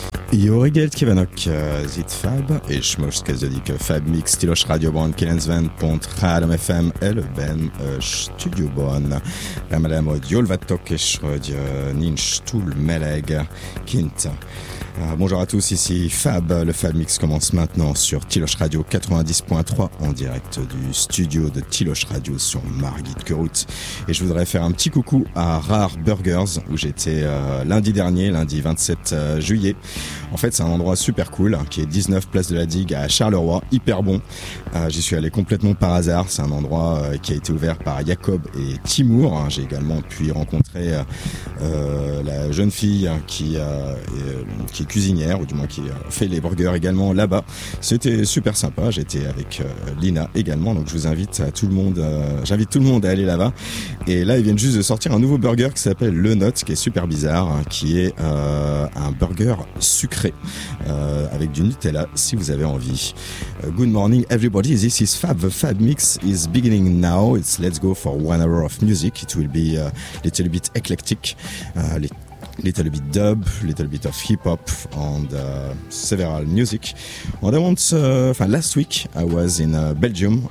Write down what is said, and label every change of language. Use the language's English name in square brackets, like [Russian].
[Hungarian] Jó reggelt kívánok, ez itt Fab, és most kezdődik a Fab Mix Tilos Rádióban 90.3 FM előben stúdióban. Remélem, hogy jól vettok, és hogy nincs túl meleg kint. [French] Bonjour à tous, ici Fab. Le Fab Mix commence maintenant sur Tilos Radio 90.3 en direct du studio de Tilos Radio sur Margit-Kerout. Et je voudrais faire un petit coucou à Rare Burgers où j'étais lundi dernier, lundi 27 juillet. En fait, c'est un endroit super cool qui est 19 Place de la Digue à Charleroi, hyper bon. J'y suis allé complètement par hasard. C'est un endroit qui a été ouvert par Jacob et Timour. J'ai également pu y rencontrer la jeune fille qui est cuisinière, ou du moins qui fait les burgers également là-bas. C'était super sympa. J'étais avec Lina également, donc je vous invite à tout le monde, j'invite tout le monde à aller là-bas. Et là, ils viennent juste de sortir un nouveau burger qui s'appelle Le Note, qui est super bizarre, qui est un burger sucré avec du Nutella, si vous avez envie. [English] Good morning everybody, this is Fab. The Fab Mix is beginning now. It's let's go for 1 hour of music. It will be a little bit eclectic. Little bit dub, little bit of hip hop, and several music. And I want, last week I was in Belgium.